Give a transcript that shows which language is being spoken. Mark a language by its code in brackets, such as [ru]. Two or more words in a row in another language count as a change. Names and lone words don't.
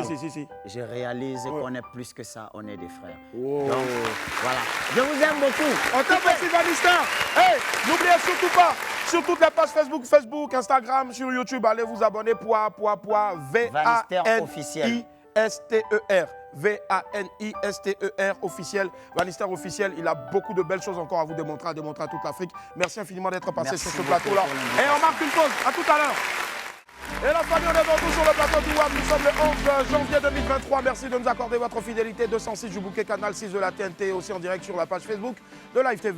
[fr] Si. Je réalise qu'on est plus que ça, on est des frères. Donc, voilà. Je vous aime beaucoup. On t'aime aussi, Vanister. Hey, n'oubliez surtout pas, sur toutes les pages Facebook, Instagram, sur YouTube, allez vous abonner. Vanister officiel. V-A-N-I-S-T-E-R. V-A-N-I-S-T-E-R officiel. Vanister officiel, il a beaucoup de belles choses encore à vous démontrer, à toute l'Afrique. Merci infiniment d'être passé sur ce plateau-là. Et on marque une pause. À tout à l'heure. Et la famille, on est de retour sur le plateau du WAM. Nous sommes le 11 janvier 2023. Merci de nous accorder votre fidélité. 206 du bouquet, canal 6 de la TNT, aussi en direct sur la page Facebook de Live TV.